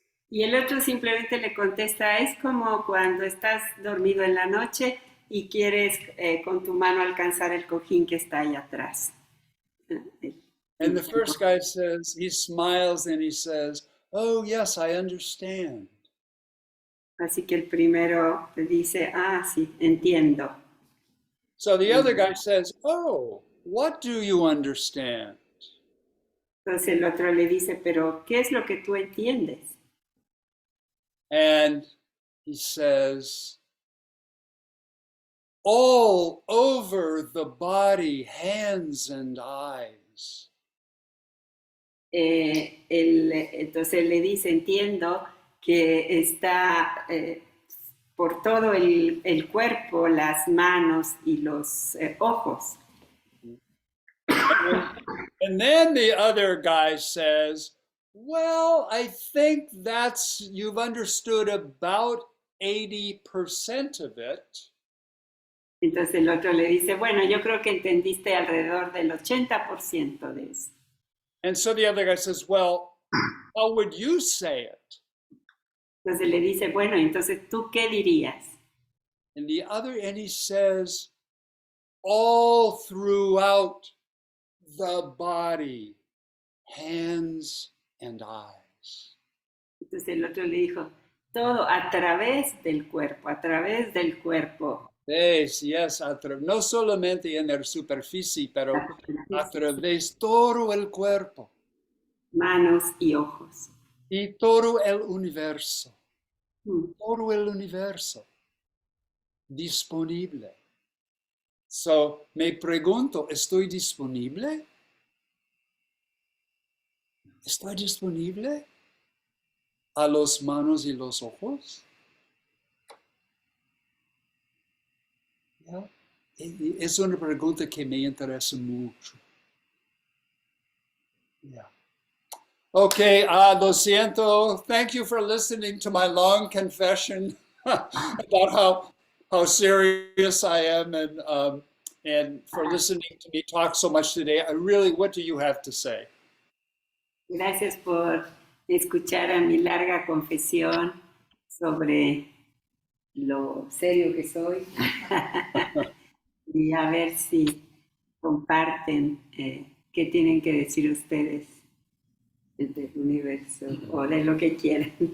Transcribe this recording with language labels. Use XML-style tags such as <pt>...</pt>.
<es>Y el otro simplemente le contesta, es como cuando estás dormido en la noche y quieres con tu mano alcanzar el cojín que está ahí atrás.</es> <en>And the first guy says, he smiles and he says, "Oh, yes, I understand."</en> <es>Así que el primero le dice, sí, entiendo.</es> <en>So the other guy says, "Oh, what do you understand?"</en> <es>Entonces el otro le dice, pero ¿qué es lo que tú entiendes?</es> <en>And he says, all over the body, hands and eyes.</en> <es>Entonces le dice, entiendo que está por todo el cuerpo, las manos y los ojos.</es> <en>And then the other guy says, well, I think you've understood about 80% of it.</en> <es>Entonces el otro le dice, bueno, yo creo que entendiste alrededor del 80% de eso.</es> <en>And so the other guy says, well, how would you say it?</en> <es>Entonces le dice, bueno, entonces ¿tú qué dirías?</es> <en>And he says, all throughout the body, hands and eyes.</en> <es>Entonces el otro le dijo, todo a través del cuerpo, a través del cuerpo. Yes, no solamente en la superficie, pero a través todo el cuerpo. Manos y ojos. Y todo el universo. Todo el universo. Disponible. So, me pregunto, ¿estoy disponible? ¿Estoy disponible a los manos y los ojos? ¿Ya? Es una pregunta que me interesa mucho. Yeah. Okay, lo siento.</es> <en>Thank you for listening to my long confession about how serious I am and for listening to me talk so much today. What do you have to say?</en> <es>Gracias por escuchar a mi larga confesión sobre lo serio que soy y a ver si comparten qué tienen que decir ustedes del universo o de lo que quieran.</es>